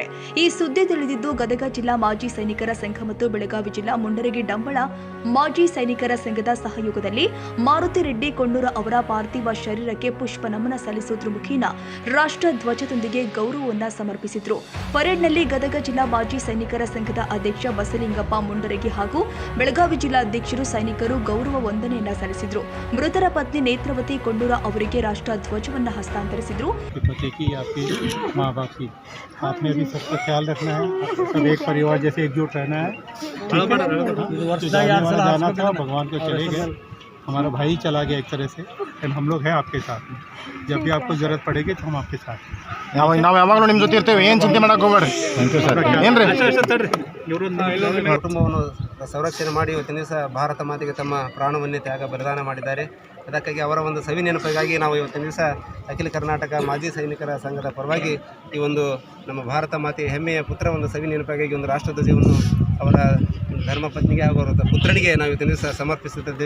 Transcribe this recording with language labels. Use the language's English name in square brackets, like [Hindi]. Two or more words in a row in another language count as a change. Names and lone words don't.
[Kannada] ಈ ಸುದ್ದಿ ತಿಳಿದಿದ್ದು ಗದಗ ಜಿಲ್ಲಾ ಮಾಜಿ ಸೈನಿಕರ ಸಂಘ ಮತ್ತು ಬೆಳಗಾವಿ ಜಿಲ್ಲಾ ಮುಂಡರಗಿ ಡಂಬಳ ಮಾಜಿ ಸೈನಿಕರ ಸಂಘದ ಸಹಯೋಗದಲ್ಲಿ ಮಾರುತಿ ರೆಡ್ಡಿ ಕೊಂಡೂರ ಅವರ ಪಾರ್ಥಿವ ಶರೀರಕ್ಕೆ ಪುಷ್ಪ ನಮನ ಸಲ್ಲಿಸುವುದರ ಮುಖೇನ ರಾಷ್ಟ್ರ ಧ್ವಜದೊಂದಿಗೆ ಗೌರವವನ್ನ ಸಮರ್ಪಿಸಿದ್ರು. ಪರೇಡ್ನಲ್ಲಿ ಗದಗ ಜಿಲ್ಲಾ ಮಾಜಿ ಸೈನಿಕರ ಸಂಘದ ಅಧ್ಯಕ್ಷ ಬಸಲಿಂಗಪ್ಪ ಮುಂಡರಗಿ ಹಾಗೂ ಬೆಳಗಾವಿ ಜಿಲ್ಲಾ ಅಧ್ಯಕ್ಷರು ಸೈನಿಕರು ಗೌರವ ವಂದನೆಯನ್ನ ಸಲ್ಲಿಸಿದ್ರು. ಮೃತರ ಪತ್ನಿ ನೇತ್ರಾವತಿ ಕೊಂಡೂರ ಅವರಿಗೆ ರಾಷ್ಟ್ರ ಧ್ವಜವನ್ನ ಹಸ್ತಾಂತರಿಸಿದ್ರು. [Hindi] आपने भी सबका ख्याल रखना है, सब एक परिवार जैसे एकजुट रहना है। जाना था, भगवान को चले गए, हमारा भाई चला गया एक तरह से, लेकिन हम लोग हैं आपके साथ में. जब भी आपको ज़रूरत पड़ेगी तो हम आपके साथ हैं. [Kannada] ನಾವು ಯಾವಾಗಲೂ ನಿಮ್ಮ ಜೊತೆ ಇರ್ತೇವೆ, ಏನು ಚಿಂತೆ ಮಾಡಕ್ಕೆ ಹೋಗಬೇಡ್ರಿ. ಕುಟುಂಬವನ್ನು ಸಂರಕ್ಷಣೆ ಮಾಡಿ ಇವತ್ತಿನ ದಿವಸ ಭಾರತ ಮಾತೆಗೆ ತಮ್ಮ ಪ್ರಾಣವನ್ನೇ ತ್ಯಾಗ ಬಲಿದಾನ ಮಾಡಿದ್ದಾರೆ. ಅದಕ್ಕಾಗಿ ಅವರ ಒಂದು ಸವಿ ನೆನಪಿಗಾಗಿ ನಾವು ಇವತ್ತಿನ ದಿವಸ ಅಖಿಲ ಕರ್ನಾಟಕ ಮಾಜಿ ಸೈನಿಕರ ಸಂಘದ ಪರವಾಗಿ ಈ ಒಂದು ನಮ್ಮ ಭಾರತ ಮಾತೆಯ ಹೆಮ್ಮೆಯ ಪುತ್ರ ಒಂದು ಸವಿ ನೆನಪಿಗಾಗಿ ಒಂದು ರಾಷ್ಟ್ರಧ್ವಜವನ್ನು ಅವರ ಧರ್ಮಪತ್ನಿಗೆ ಹಾಗೂ ಅವರ ಪುತ್ರನಿಗೆ ನಾವು ಇವತ್ತಿನ ದಿವಸ ಸಮರ್ಪಿಸುತ್ತಿದ್ದೇವೆ.